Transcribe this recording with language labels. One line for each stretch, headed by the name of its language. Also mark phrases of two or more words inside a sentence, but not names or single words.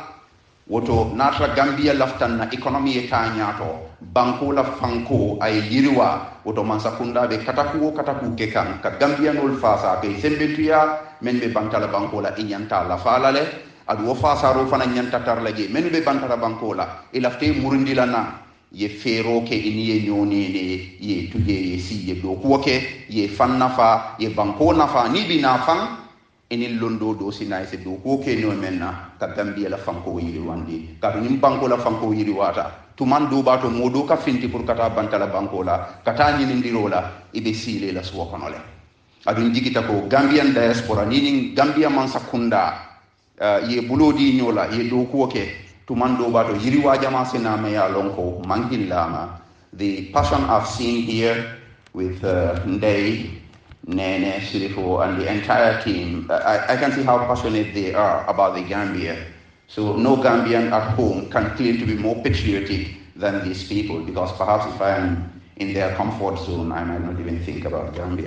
Mandingo: Woto natra Gambia laftan na economy eta nyato banko la fanko ay yiriwa woto mansakunda be kataku ke kan ka Gambia nol fasa be sembetuya men be bantala banko la inyanta la falale adu wo fasa ro fana nyanta tarlaje men be bantala banko la ilafte murundila na ye fero ke iniye nyoni ne ye tuje ye si ye do ke ye fanna fa ye banko na fa ni bina fan enil londo do sinay se do ko ke no menna ka Gambia la fanko yiri wandi ka nim banko la fanko yiri wata to man do bato modo ka finti pour kata bantala banko la kata ni ndiro la ibe sile la so konole adun jigita ko
English: Gambian diaspora
Mandingo: ni Gambia man sakunda ye bulodi nyola ye do ko ke to man do bato yiri wajama sina me ya lonko mangillama.
English: The passion I've seen here with Ndei, Nene, Sirifo, and the entire team, I can see how passionate they are about the Gambia. So no Gambian at home can claim to be more patriotic than these people, because perhaps if I am in their comfort zone, I might not even think about Gambia.